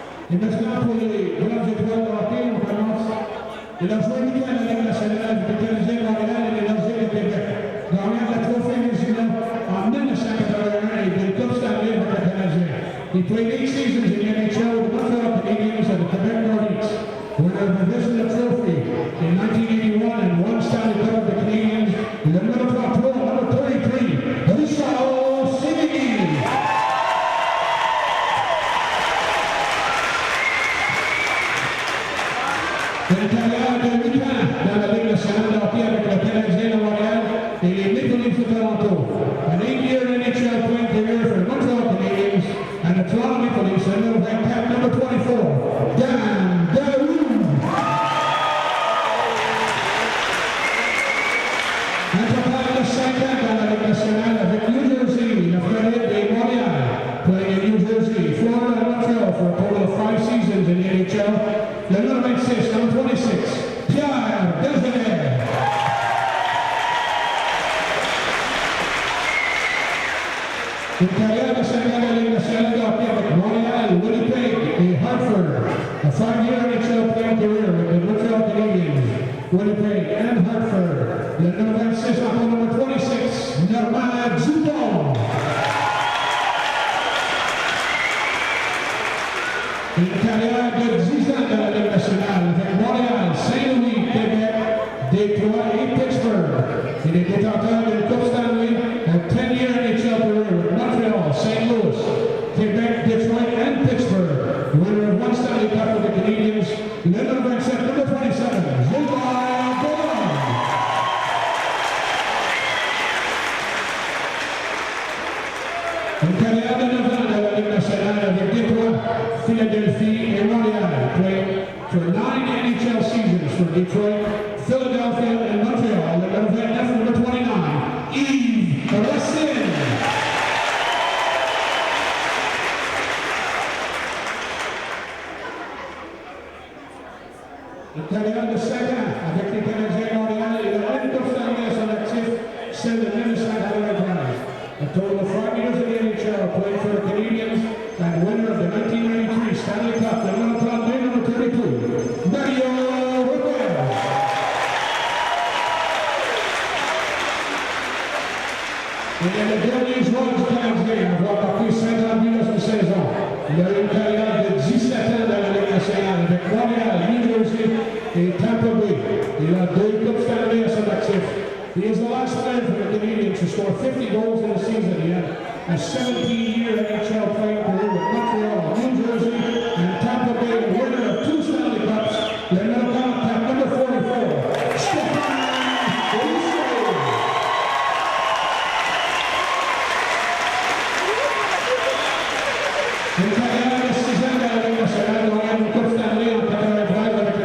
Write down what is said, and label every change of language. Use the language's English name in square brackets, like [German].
[French] Et maintenant, pour les grandes étoiles de hockey, on commence. Il a joué 8 ans à la Ligue nationale du Canadien Montréal et l'Énergie de Québec. Gagnant de la Trophée Vézina en 1981 et de Coupe Stanley avec le Canadien. [English] He played 8 seasons in the NHL with the Montreal Canadiens and the Quebec Nordiques. Winner of the Vezina Trophy in 1981 and one Stanley Cup of the Canadiens. [French] Le numéro 33, [English] number 33, [French] Richard Sévigny. Une carrière de 8 ans dans la Ligue nationale de hockey avec le Canadien de Montréal et les Maple Leafs de Toronto. [English] An 8-year NHL playing career for the Montreal Canadiens and the Toronto Maple Leafs, and little red cap number 24, Dan Daoud. [French] Un total de 5 ans dans la Ligue nationale avec New Jersey, la Floride et Montréal. [English] Playing in New Jersey, Florida and Montreal for a total of 5 seasons in the NHL. [French] Le numéro 26, [English] number 26, [French] Pierre Bergenet. Une carrière de 5 ans de la Ligue nationale de hockey avec Montréal, Winnipeg et Hartford. [English] A 5-year NHL playing career with the Montreal Canadiens, Winnipeg and Hartford. [French] Le numéro 26, encore numéro 26, Normand Dupont. Une carrière de 10 ans dans la Ligue nationale avec Montréal, Saint-Louis, Québec, Détroit et Pittsburgh. Il est détenteur d'une Coupe Stanley, [English] a 10-year NHL career with Montreal, St. Louis, Québec, Detroit and Pittsburgh. Winner of one Stanley Cup for the Canadiens. [French] Le numéro 27, [English] number 27, [French] Gilbert Boulogne. Une carrière de 9 ans dans la Ligue nationale avec Détroit, Philadelphie et Montréal, [English] playing for 9 NHL seasons for Detroit, Philadelphia and Montreal. [French] Le numéro 29, [English] number 29, [French] Yves Racine. Une carrière de 5 ans avec les Canadiens de Montréal et le Coupe Stanley à son actif, celle de 1993. [English] A total of 5 years in the NHL, playing for the Canadiens and winner of the 1993 Stanley Cup, the number 32, Mario Rivera. [French] Il est le dernier joueur du Canadien à avoir marqué 50 buts dans une saison. Il a eu une carrière de 17 ans dans la Ligue nationale avec Montréal, New Jersey et Tampa Bay. Il a 2 Coupes Stanley à son actif. [English] He is the last player for the Canadiens to score 50 goals in a season. He had a 17-year NHL playing career with Montreal, New Jersey, and Tampa Bay, and winner of 2 Stanley Cups. [French] Le numéro 44, [English] number 44, [French] Stéphane Rousseau. Une carrière de 6 ans dans la Ligue nationale, on a une Coupe Stanley en 93